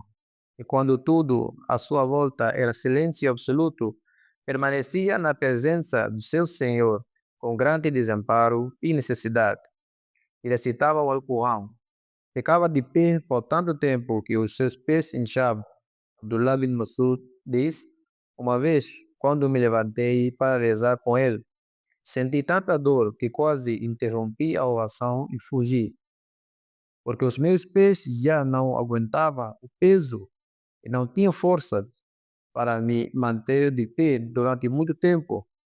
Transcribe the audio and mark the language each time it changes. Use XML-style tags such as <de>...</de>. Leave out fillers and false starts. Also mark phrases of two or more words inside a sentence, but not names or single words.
<pt>E quando tudo à sua volta era silêncio absoluto, permanecia na presença do seu Senhor com grande desamparo e necessidade. E recitava o Alcorão. Ficava de pé por tanto tempo que os seus pés inchavam. Abdullah bin Masud diz: uma vez, quando me levantei para rezar com ele, senti tanta dor que quase interrompi a oração e fugi, porque os meus pés já não aguentavam o peso e não tinham força para me manter de pé durante muito tempo.</pt>